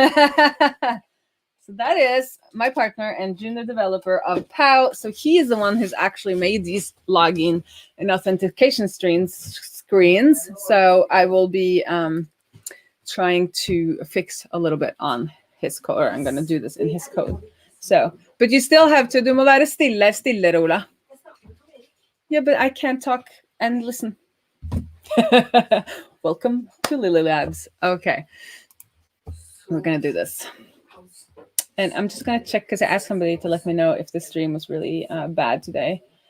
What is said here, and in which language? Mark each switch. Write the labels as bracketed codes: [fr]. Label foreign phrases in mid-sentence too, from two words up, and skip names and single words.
[en] So that is my partner and junior developer of POW. So he is the one who's actually made these login and authentication screens. So I will be trying to fix a little bit on his code, or I'm going to do this in his code. So, but you still have to do [no] må være stille, [en] Ola. Yeah, but I can't talk and listen. Welcome to Lily Labs. Okay. We're going to do this. And I'm just going to check, because I asked somebody to let me know if the stream was really bad today.